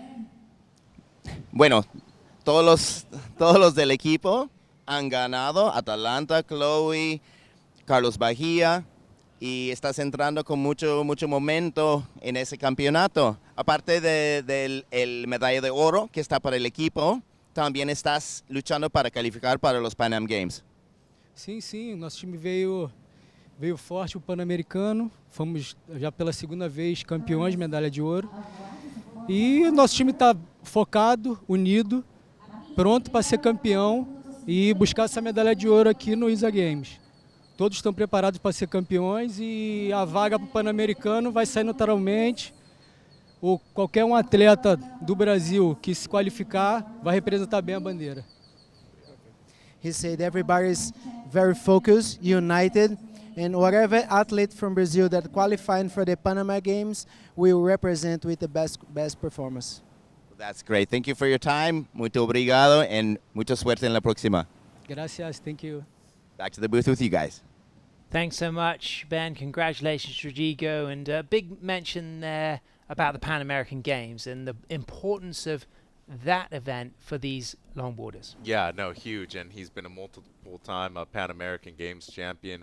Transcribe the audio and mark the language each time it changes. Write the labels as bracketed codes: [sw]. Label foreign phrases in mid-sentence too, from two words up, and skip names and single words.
[es] Bueno, todos los del equipo han ganado. Atalanta, Chloe, Carlos Bahía. Y estás entrando con mucho momento en ese campeonato. Aparte del medalla de oro que está para el equipo, también estás luchando para calificar para los Pan Am Games. [pt] Sim, nosso time veio forte o Pan-Americano. Fomos já pela segunda vez campeões de medalha de ouro. E nosso time está focado, unido, pronto para ser campeão e buscar essa medalha de ouro aqui no ISA Games. Todos estão preparados para ser campeões e a vaga para o Pan-Americano vai sair naturalmente ou qualquer atleta do Brasil que se qualificar vai representar bem a bandeira. [en] He said everybody's very focused, united, and whatever athlete from Brazil that qualified for the Panama Games will represent with the best performance. That's great. Thank you for your time. [pt] Muito obrigado, [es] and mucha suerte en la próxima. Gracias, [en] thank you. Back to the booth with you guys. Thanks so much, Ben. Congratulations, Rodrigo. And a big mention there about the Pan American Games and the importance of that event for these longboarders. Yeah, no, huge. And he's been a multiple-time Pan American Games champion.